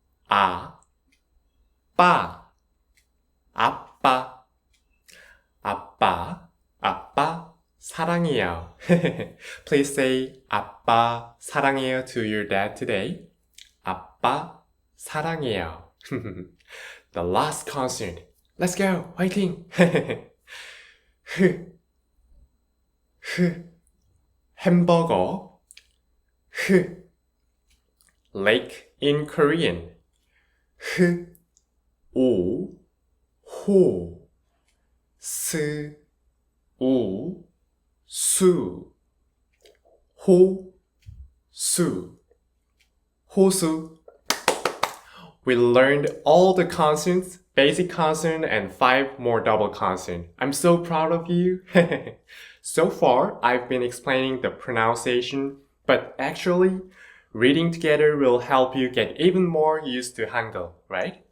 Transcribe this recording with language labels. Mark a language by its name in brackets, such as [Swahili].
[Korean] 아, 빠, 아빠, 아빠, 아빠, 사랑해요. [English] Please say 아빠, 사랑해요 to your dad today. 아빠, 사랑해요. The last consonant. Let's go. 화이팅. [Korean] 흐, 흐, 햄버거. [English] 흐, lake in Korean. [Korean] 흐, 오, 호, 스, 우, 수, 호, 수, 호수. [English] We learned all the consonants, basic consonant, and 5 more double consonant. I'm so proud of you. So far, I've been explaining the pronunciation, but actually, reading together will help you get even more used to Hangul, right?